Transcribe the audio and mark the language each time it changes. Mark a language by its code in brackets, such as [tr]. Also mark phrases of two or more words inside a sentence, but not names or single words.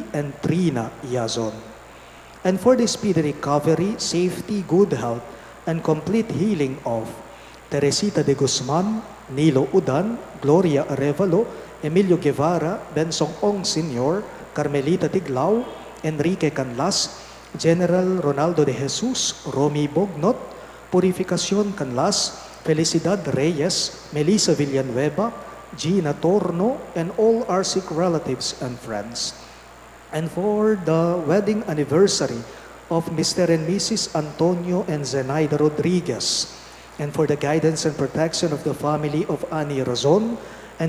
[en] and Trina Yazon. And for the speedy recovery, safety, good health, and complete healing of Teresita de Guzman, Nilo Udan, Gloria Arevalo, Emilio Guevara, Bensong Ong Sr., Carmelita Tiglao, Enrique Canlas, General Ronaldo de Jesus, Romy Bognot, Purificación Canlas, Felicidad Reyes, Melissa Villanueva, Gina Torno, and all our sick relatives and friends. And for the wedding anniversary of Mr. and Mrs. Antonio and Zenaida Rodriguez, and for the guidance and protection of the family of Ani Razon, and